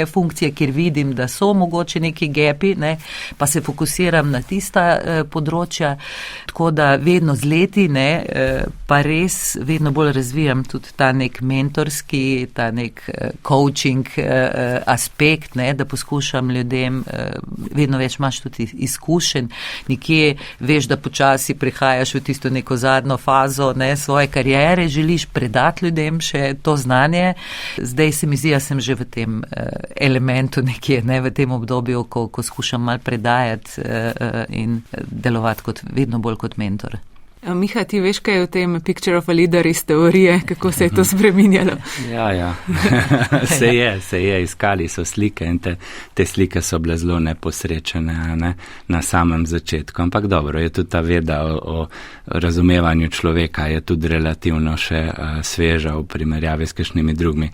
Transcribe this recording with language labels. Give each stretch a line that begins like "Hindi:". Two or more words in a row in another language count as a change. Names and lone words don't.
Slovenian: funkcije, kjer vidim, da so mogoče neki gapi, pa se fokusiram na tista področja, tako da vedno z leti, pa res vedno bolj razvijam tudi ta nek mentorski, ta nek coaching aspekt, da poskušam ljudem, vedno več imaš tudi izkušenj, nekje veš, da počasi prihajaš v tisto neko zadnjo fazo svoje kariere, želiš predati ljudem še to znanje. Zdaj se mi zdi, da sem že v tem elementu nekje, v tem obdobju, ko skušam malo predajati in delovati vedno bolj kot mentor. Miha, ti veš, kaj je v tem
English: picture of a leader
Slovenian: iz teorije, kako se je to spreminjalo? Ja. Se je, iskali so slike in te slike so bile zelo neposrečene na samem začetku. Ampak dobro, je tudi ta veda o razumevanju človeka, je tudi relativno še sveža v primerjavi s kakšnimi drugimi.